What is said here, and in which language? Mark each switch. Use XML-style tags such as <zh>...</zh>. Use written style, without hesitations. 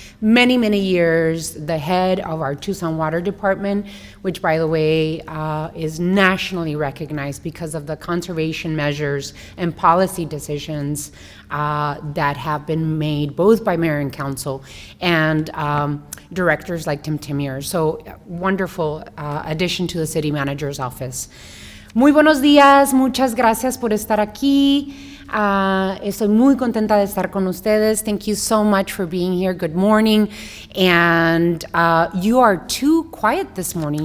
<en>Many, many years, the head of our Tucson Water Department, which by the way, is nationally recognized because of the conservation measures and policy decisions that have been made both by mayor and council and directors like Tim Timier. So wonderful addition to the city manager's office.</en> <es>Muy buenos días, muchas gracias por estar aquí. Estoy muy contenta de estar con ustedes.</es> <en>Thank you so much for being here. Good morning. And you are too quiet this morning.</en>